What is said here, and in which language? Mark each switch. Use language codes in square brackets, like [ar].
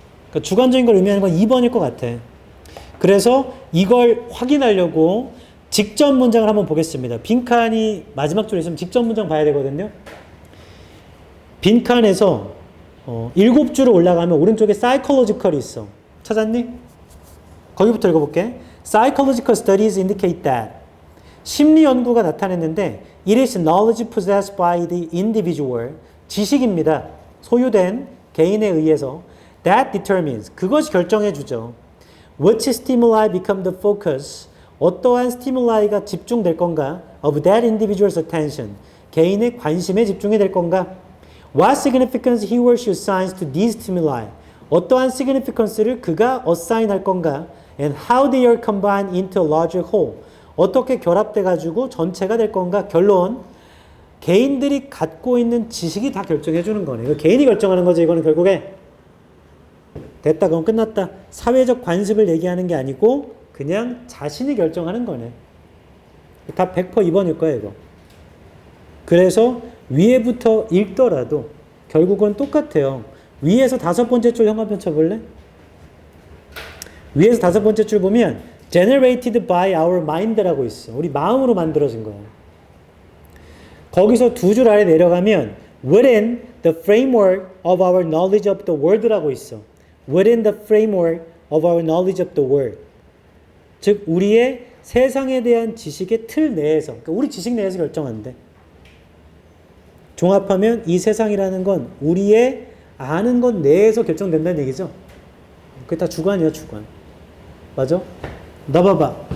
[ko] 그러니까 주관적인 걸 의미하는 건 2번일 것 같아. 그래서 이걸 확인하려고 직접 문장을 한번 보겠습니다. 빈칸이 마지막 줄에 있으면 직접 문장 봐야 되거든요. 빈칸에서 7줄로 올라가면 오른쪽에 psychological이 있어. 찾았니? 거기부터 읽어볼게. [en] Psychological studies indicate that. [ko] 심리 연구가 나타냈는데 [en] it is knowledge possessed by the individual. [ko] 지식입니다. 소유된 개인에 의해서 [en] that determines. [ko] 그것이 결정해주죠. [en] Which stimuli become the focus. [ko] 어떠한 스티뮬라이가 집중될 건가? [en] Of that individual's attention. [ko] 개인의 관심에 집중이 될 건가? [en] What significance he or she assigns to these stimuli. [ko] 어떠한 significance를 그가 assign 할 건가? [en] And how they are combined into a larger whole. [ko] 어떻게 결합돼 가지고 전체가 될 건가? 결론. 개인들이 갖고 있는 지식이 다 결정해 주는 거네. 이거 개인이 결정하는 거지. 이거는 결국에. 됐다. 그럼 끝났다. 사회적 관습을 얘기하는 게 아니고 그냥 자신이 결정하는 거네. 다 100% 2번일 거야 이거. 그래서 위에부터 읽더라도 결국은 똑같아요. 위에서 5번째 줄 형광펜 쳐볼래? 위에서 5번째 줄 보면 [en] generated by our mind [ko] 라고 있어. 우리 마음으로 만들어진 거야. 거기서 2줄 아래 내려가면 [en] within the framework of our knowledge of the world라고 있어. within the framework of our knowledge of the world. [ko] 즉 우리의 세상에 대한 지식의 틀 내에서, 그러니까 우리 지식 내에서 결정한대. 종합하면 이 세상이라는 건 우리의 아는 것 내에서 결정된다는 얘기죠. 그게 다 주관이야, 주관. 맞아? 나 봐봐.